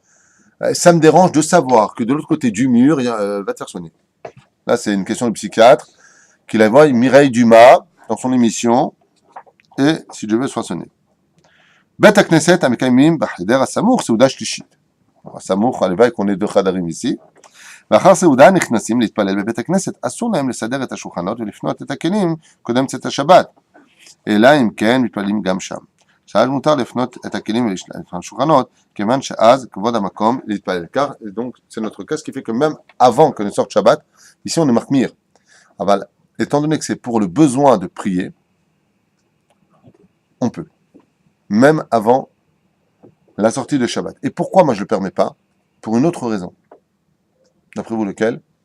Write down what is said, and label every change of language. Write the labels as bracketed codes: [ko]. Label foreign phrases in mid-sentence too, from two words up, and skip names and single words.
[fr] Ça me dérange de savoir que de l'autre côté du mur, il va te faire soigner. Là, c'est une question de psychiatre qu'il a vu Mireille Dumas dans son émission. Et si je veux, soit sonné. [he] בית כנסת המקיימים בחדר הסמוך, סעודה שלישית. [fr] Asamour, הלוואי qu'on ait deux חדרים ici. [he] לאחר סעודה נכנסים להתפלל בבית הכנסת, אסור להם לסדר את השולחנות ולפנות את הכלים קודם צאת השבת. אלא אם כן מתפללים גם שם. שאז מותר לפנות את הכלים ולפנות השולחנות, כיוון שאז כבוד המקום להתפלל. [fr] car, et donc c'est notre cas, ce qui fait que même avant que ne sorte Shabbat, ici on est marmir. אבל, étant donné que c'est pour le besoin de prier, on peut. Même avant la sortie de Shabbat. Et pourquoi moi je ne le permets pas? Pour une autre raison. D'après vous, lequel?